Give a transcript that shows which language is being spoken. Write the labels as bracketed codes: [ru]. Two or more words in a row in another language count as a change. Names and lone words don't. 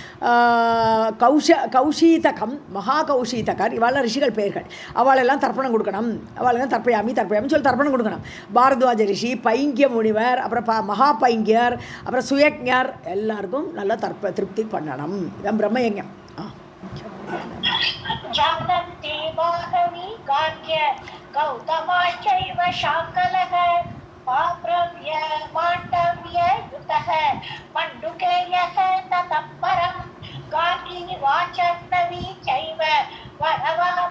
[ta] கௌஷீதகம், மகா கௌஷீதகர், இவாளெல்லாம் ரிஷிகள் பெயர்கள். அவளெல்லாம் தர்ப்பணம் கொடுக்கணும். அவளெல்லாம் தர்ப்பயாமின்னு சொல்லி தர்ப்பணம் கொடுக்கணும். பாரத்வாஜ ரிஷி, பைங்கிய முனிவர், அப்புறம் மகா பைங்கியர், அப்புறம் சுயஜ்ஞர், எல்லாருக்கும் நல்லா திருப்தி பண்ணணும். இதான் பிரம்மயஜ்ஞம். [sa] जानन्ति बाहवी गार्ग्य गौतमाश्चैव शाकलः वाब्रव्य माण्डव्ययुतः मण्डुकेयः ततः परम् गार्गी वाचग्नवी चैव वरवा